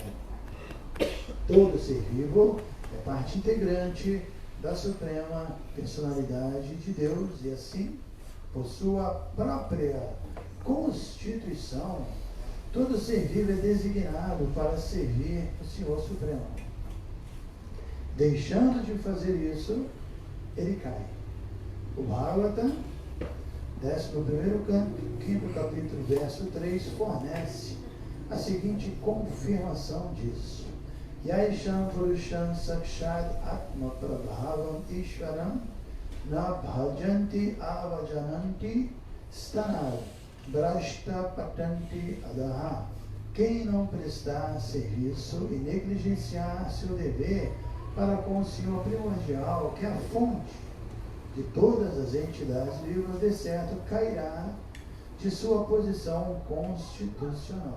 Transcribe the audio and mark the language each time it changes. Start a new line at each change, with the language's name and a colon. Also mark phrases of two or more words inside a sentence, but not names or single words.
Portuguese: Todo ser vivo é parte integrante da suprema personalidade de Deus e assim, por sua própria constituição, todo ser vivo é designado para servir o Senhor Supremo. Deixando de fazer isso, ele cai. O Bhagavatam, 11º capítulo, verso 3, fornece a seguinte confirmação disso.
Sanskrit: Yaisham Purusham Sakshat Atma Prabhavam Ishvaram Na Bhajanti Avajananti Stanad Brashta Patanti Adaha.
Portuguese: Quem não prestar serviço e negligenciar seu dever para com o Senhor primordial, que é a fonte de todas as entidades vivas, de certo cairá de sua posição constitucional.